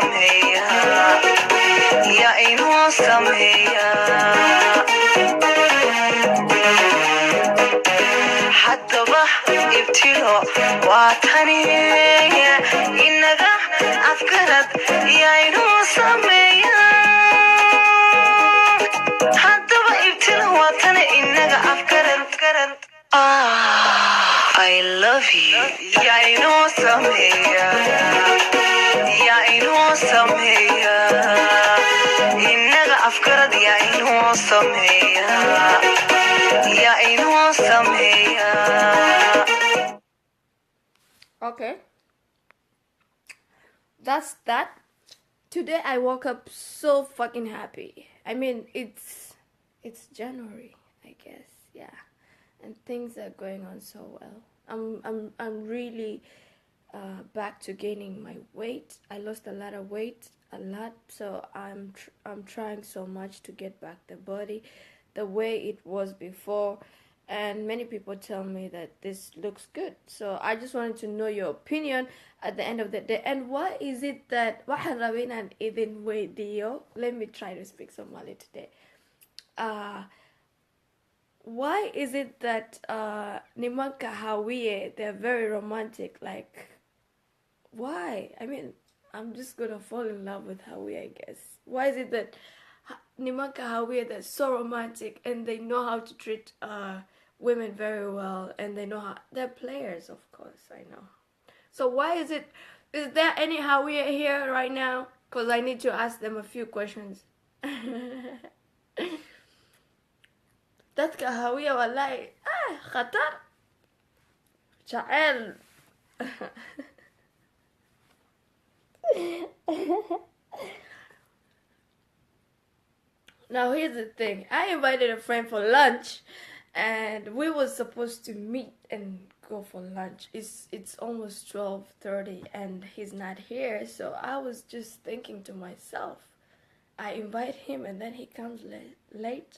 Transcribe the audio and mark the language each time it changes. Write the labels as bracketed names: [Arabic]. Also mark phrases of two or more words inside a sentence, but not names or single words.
[Somali] sameeya haddaba ibtilo waa tani inaga afkarad yahiin sameeya haddaba ibtilo waa tani inaga afkarad [English] I love you. [Somali] Yahiin sameeya inaga afkarad yahiin sameeya yaa inoo sameeya. [English] Okay, that's that. Today I woke up so fucking happy. I mean, it's January, I guess, yeah, and things are going on so well. I'm really back to gaining my weight. I lost a lot of weight, so I'm trying so much to get back the body the way it was before, and many people tell me that this looks good. So I just wanted to know your opinion at the end of the day. And why is it that [Somali] waxaan rabay inaan idin weydiiyo, [English] let me try to speak Somali today. Why is it that nimanka Hawiye, they're very romantic? Like, why? I mean, I'm just gonna fall in love with Hawiye, I guess. Why is it that nimanka Hawiye, they're so romantic and they know how to treat women very well, and they know how they're players, of course, I know. So why is it? Is there any Hawiye here right now? Because I need to ask them a few questions. [Somali] Dadka Hawiye wallahi khatar jacayl. [English] Now here's the thing. I invited a friend for lunch, and we were supposed to meet and go for lunch. It's almost 12:30 and he's not here, so I was just thinking to myself, I invite him and then he comes late.